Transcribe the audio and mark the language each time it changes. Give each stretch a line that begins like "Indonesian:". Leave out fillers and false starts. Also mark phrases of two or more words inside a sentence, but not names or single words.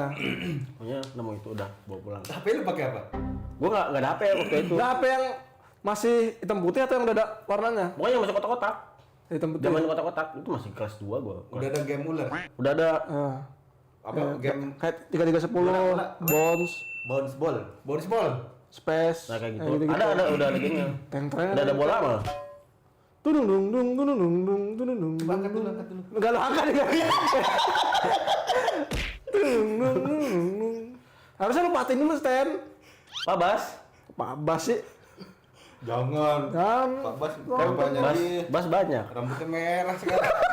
Indonesian: Pokoknya nemu itu udah bawa pulang. HP lu pakai apa? Gua gak ada HP waktu itu. Nah, apa yang masih hitam putih atau yang udah ada warnanya? Pokoknya masih kotak-kotak. Hitam putih. Zaman kotak-kotak itu masih kelas 2 gua. Udah ada game ular. Udah ada. game kayak 3310, Bola. Bones, bounce ball. Space. Nah kayak gitu. gitu-gitu. Udah ada gamenya. Teng-teng. Udah ada bola mah. Tudung dung dung tudung dung dung tudung dung. Angkat dulu. Enggak lo angkat ya. Tudung dung dung dung. Harusnya lu patin dulu stand. Pak Bas. Pak Bas sih. Jangan. Kan. Pak Bas Bas, banyak dia. Bas banyak. Rambutnya merah sekarang.